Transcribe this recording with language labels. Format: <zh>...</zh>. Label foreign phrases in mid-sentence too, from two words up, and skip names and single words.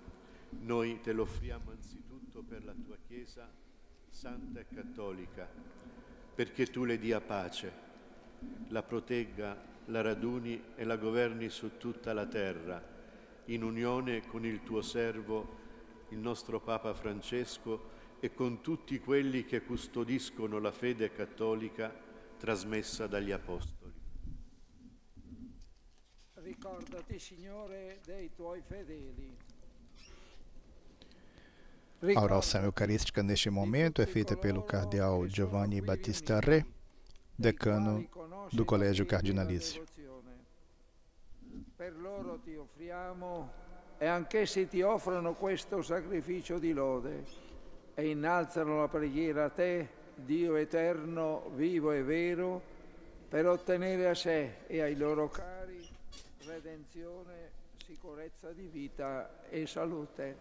<it>Noi te lo offriamo anzitutto per la tua Chiesa santa e cattolica, perché tu le dia pace, la protegga, la raduni e la governi su tutta la terra, in unione con il tuo servo, il nostro Papa Francesco, e con tutti quelli che custodiscono la fede cattolica trasmessa dagli Apostoli. Ricordati, Signore, dei tuoi fedeli.</it> <pt>A oração eucarística neste momento é feita pelo cardeal Giovanni Battista Re, decano do Colégio Cardinalício.</pt> <it>Per loro ti offriamo e anch'essi ti offrono questo sacrificio di lode e innalzano la preghiera a te, Dio eterno, vivo e vero, per ottenere a sé e ai loro cari redenzione, sicurezza di vita e salute.</it>